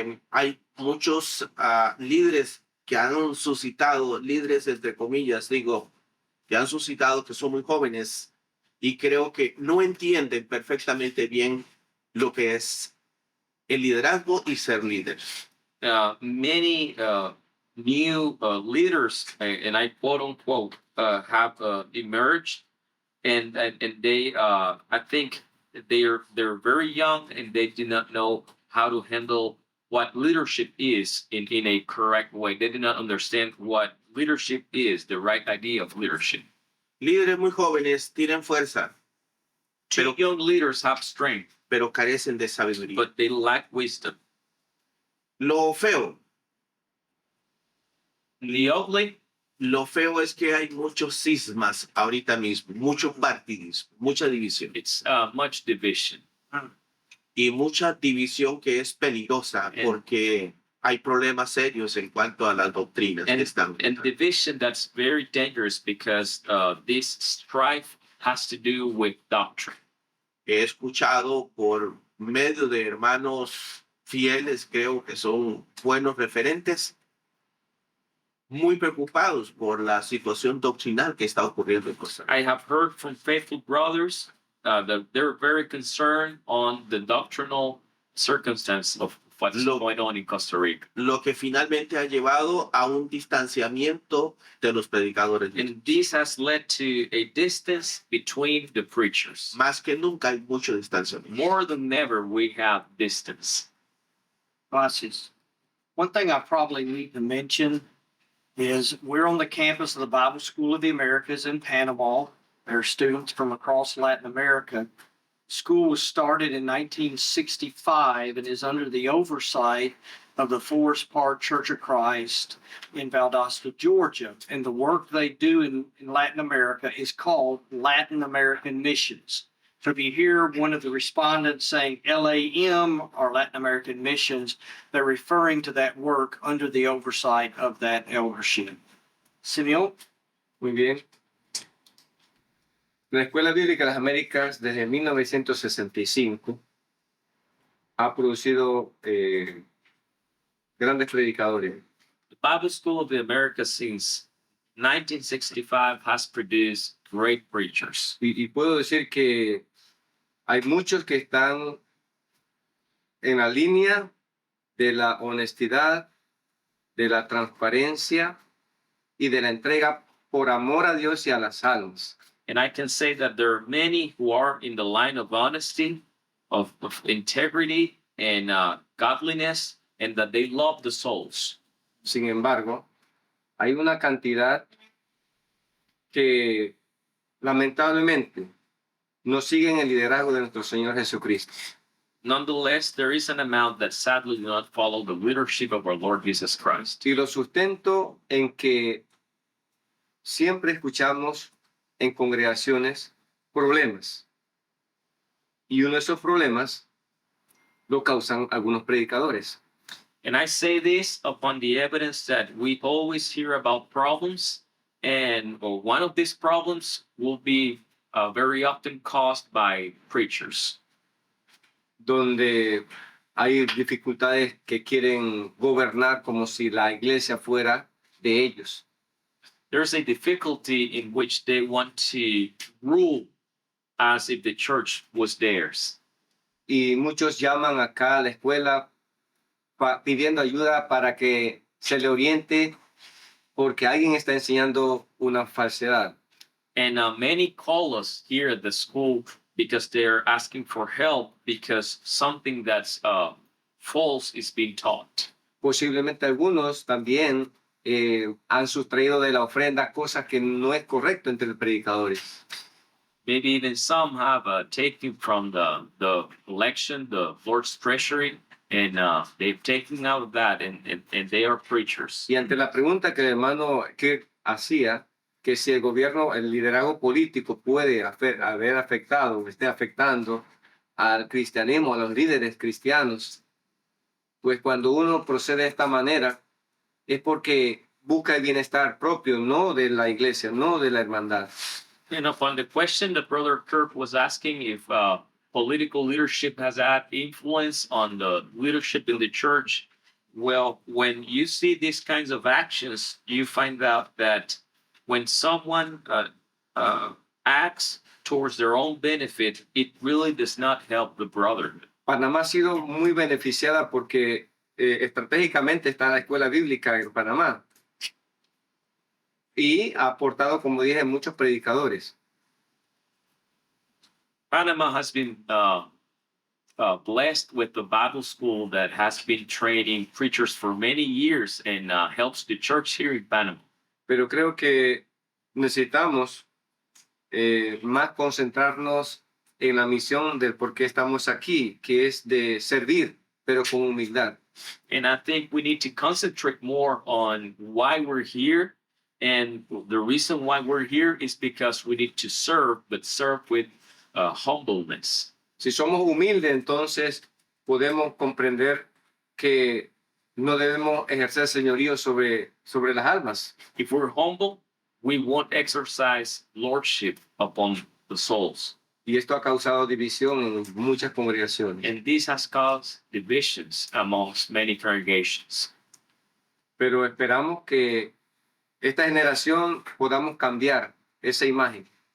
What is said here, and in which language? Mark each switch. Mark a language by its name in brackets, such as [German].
[Spanish] Hay muchos líderes que han suscitado, líderes entre comillas, digo, que han suscitado que son muy jóvenes y creo que no entienden perfectamente bien lo que es el liderazgo y ser líder. [English] Many new leaders, and I quote unquote, have emerged, and they, I think they're very young and they do not know how to handle what leadership is in a correct way. They do not understand what leadership is, the right idea of leadership. [Spanish] Líderes muy jóvenes tienen fuerza, [English] Two young leaders have strength, [Spanish] pero carecen de sabiduría. [English] but they lack wisdom. [Spanish] Lo feo, [English] The ugly, [Spanish] lo feo es que hay muchos cismas ahorita mismo, mucho partidismo, mucha división [English] it's much division. [Spanish] y mucha división que es peligrosa porque hay problemas serios en cuanto a las doctrinas que están. [English] And division that's very dangerous because this strife has to do with doctrine. [Spanish] He escuchado por medio de hermanos fieles, creo que son buenos referentes, muy preocupados por la situación doctrinal que está ocurriendo en Costa Rica. [English] I have heard from faithful brothers that they're very concerned on the doctrinal circumstance of what's going on in Costa Rica. [Spanish] Lo que finalmente ha llevado a un distanciamiento de los predicadores. [English] And this has led to a distance between the preachers. [Spanish] Más que nunca hay mucho distanciamiento. [English] More than ever, we have distance. [Spanish] Gracias. [English] One thing I probably need to mention is we're on the campus of the Bible School of the Americas in Panama. There are students from across Latin America. School was started in 1965 and is under the oversight of the Forest Park Church of Christ in Valdosta, Georgia. And the work they do in Latin America is called Latin American Missions. So if you hear one of the respondents saying LAM or Latin American Missions, they're referring to that work under the oversight of that eldership. Simeon? [Spanish] Muy bien. La Escuela Bíblica de las Américas desde 1965 ha producido grandes predicadores. [English] The Bible School of the Americas since 1965 has produced great preachers. [Spanish] Y puedo decir que hay muchos que están en la línea de la honestidad, de la transparencia y de la entrega por amor a Dios y a las almas. [English] And I can say that there are many who are in the line of honesty, of integrity, and godliness, and that they love the souls. [Spanish] Sin embargo, hay una cantidad que lamentablemente no siguen el liderazgo de nuestro Señor Jesucristo. [English] Nonetheless, there is an amount that sadly do not follow the leadership of our Lord Jesus Christ. [Spanish] Y lo sustento en que siempre escuchamos en congregaciones problemas. Y uno de esos problemas lo causan algunos predicadores. [English] And I say this upon the evidence that we always hear about problems, and one of these problems will be very often caused by preachers. [Spanish] Donde hay dificultades que quieren gobernar como si la iglesia fuera de ellos. [English] There's a difficulty in which they want to rule as if the church was theirs. [Spanish] Y muchos llaman acá a la escuela pidiendo ayuda para que se le oriente porque alguien está enseñando una falsedad. [English] And many call us here at the school because they're asking for help because something that's false is being taught. [Spanish] Posiblemente algunos también han sustraído de la ofrenda cosas que no es correcto entre los predicadores. [English] Maybe even some have taken from the election, the Lord's treasury, and they've taken out of that, and they are preachers. [Spanish] Y ante la pregunta que el hermano Kirk hacía, que si el gobierno, el liderazgo político puede haber afectado o esté afectando al cristianismo, a los líderes cristianos, pues cuando uno procede de esta manera, es porque busca el bienestar propio, no de la iglesia, no de la hermandad. [English] And upon the question that Brother Kirk was asking if political leadership has had influence on the leadership in the church, well, when you see these kinds of actions, you find out that when someone acts towards their own benefit, it really does not help the brotherhood. [Spanish] Panamá ha sido muy beneficiada porque estratégicamente está la escuela bíblica en Panamá y ha aportado, como dije, muchos predicadores. [English] Panama has been blessed with the Bible school that has been training preachers for many years and helps the church here in Panama. [Spanish] Pero creo que necesitamos más concentrarnos en la misión del por qué estamos aquí, que es de servir, pero con humildad. [English] And I think we need to concentrate more on why we're here. And the reason why we're here is because we need to serve, but serve with humbleness. [Spanish] Si somos humildes, entonces podemos comprender que no debemos ejercer señorío sobre las almas. [English] If we're humble, we won't exercise lordship upon the souls. [Spanish] Y esto ha causado división en muchas congregaciones. [English] And this has caused divisions amongst many congregations. [Spanish] Pero esperamos que esta generación podamos cambiar esa imagen.